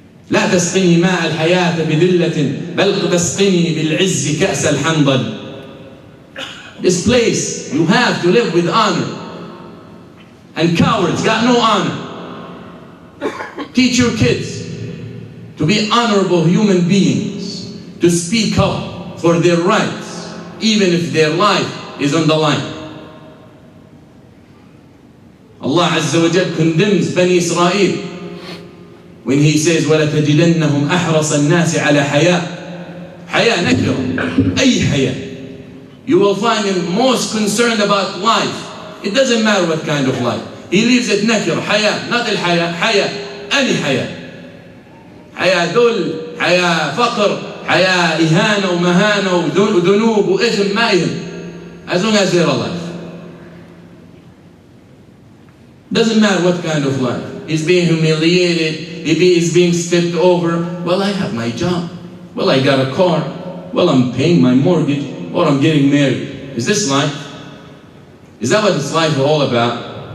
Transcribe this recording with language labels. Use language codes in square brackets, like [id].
[ar] لا تسقني ماء الحياة بذلة بل تسقني بالعز كأس الحنظل. [en] This place, you have to live with honor. And cowards got no honor. Teach your kids to be honorable human beings, to speak up for their rights, even if their life is on the line. Allah Azza wa Jal condemns Bani Israel when He says, [ar] وَلَتَجِدَنَّهُمْ أَحْرَصَ النَّاسِ عَلَى حَيَاءٍ. حياة نكرة. أي حياة. [en] You will find him most concerned about life. It doesn't matter what kind of life. He leaves it nakir, حياة, not الحياة, حياة, any حياة. [ar] حياة ذل, حياة فقر, حياة إهانة ومهانة وذنوب وإثم ما يهم. [en] As long as they're alive. Doesn't matter what kind of life. He's being humiliated, he's being stepped over. Well, I have my job. Well, I got a car. Well, I'm paying my mortgage. Or I'm getting married. Is this life? Is that what this life is all about?